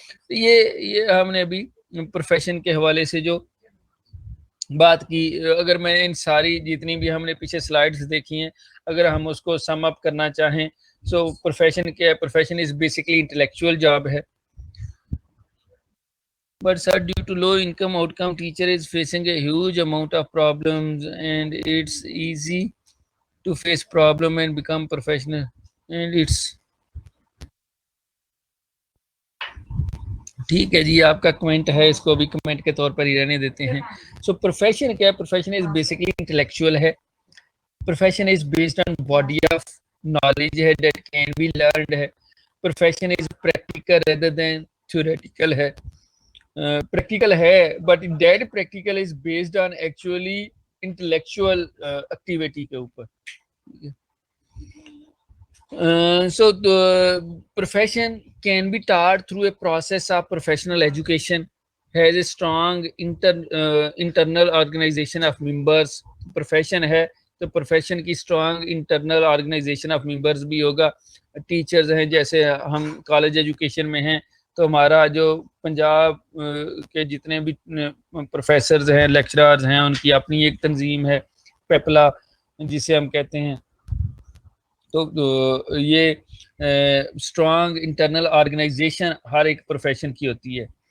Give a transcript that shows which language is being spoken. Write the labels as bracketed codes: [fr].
[ur] یہ ہم نے ابھی پروفیشن کے حوالے سے جو بات کی، اگر میں ان ساری جتنی بھی ہم نے پیچھے سلائیڈز دیکھی ہیں، اگر ہم اس کو سم اپ کرنا چاہیں، سو پروفیشن کیا ہے؟ [en] profession is basically intellectual job [ur] ہے. [en] But sir, due to low income outcome, teacher is facing a huge amount of problems, and it's easy to face problem and become professional. And it's [ur] ٹھیک ہے جی، آپ کا comment ہے، اس کو بھی comment کے طور پر ہی رہنے دیتے ہیں. [en] So profession کیا ہے؟ Profession is basically intellectual ہے. Profession is based on body of knowledge ہے that can be learned ہے. Profession is practical rather than theoretical ہے. Practical ہے but that practical is based on actually intellectual activity کے اوپر. So the profession can be taught through a process of professional education, has a strong internal organization of members. Profession [ur] ہے تو [en] profession کی strong internal organization of members [ur] بھی ہوگا. Teachers ہیں، جیسے ہم کالج ایجوکیشن میں ہیں تو ہمارا جو پنجاب کے جتنے بھی پروفیسرز ہیں، لیکچرارز ہیں، ان کی اپنی ایک تنظیم ہے، پیپلا جسے ہم کہتے ہیں. تو یہ اسٹرانگ انٹرنل آرگنائزیشن ہر ایک پروفیشن کی ہوتی ہے.